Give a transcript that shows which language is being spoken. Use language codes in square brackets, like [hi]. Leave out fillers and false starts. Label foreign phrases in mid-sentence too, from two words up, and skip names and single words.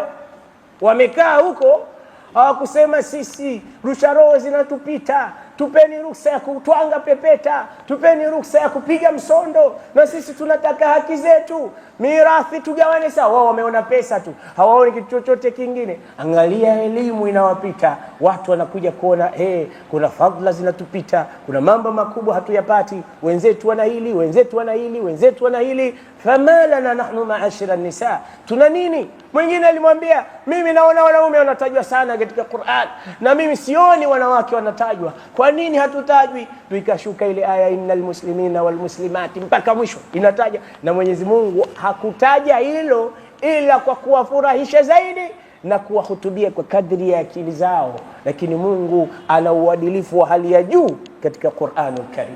[sw] Wamekaa huko hawakusema sisi rusha roho zinatupita, tupeni ruhusa ya kutwanga pepeta, tupeni ruhusa ya kupiga msondo, na sisi tunataka haki zetu, mirathi tugawane sawa. Wao wameona pesa tu, hawaoni kitu chochote kingine. Angalia elimu inawapita, watu wanakuja kuona kuna fadhila zinatupita, kuna mambo makubwa hatuyapati, wenzetu wana hili, wenzetu wana hili, wenzetu wana hili. [ar] فما لنا نحن معشر النساء, [sw] tuna nini? Mwingine alimwambia, mimi naona wanaume wanatajwa sana katika Qur'an na mimi sioni wanawake wanatajwa, kwa nini hatutajwi? Ikashuka ile aya, [ar] إن المسلمين والمسلمات, [sw] mpaka mwisho inataja. Na Mwenyezi Mungu hakutaja hilo ila kwa kuwafurahisha zaidi na kuwahutubia kwa kadri ya akili zao, lakini Mungu ana uadilifu wa hali ya juu katika Qur'anul Karim.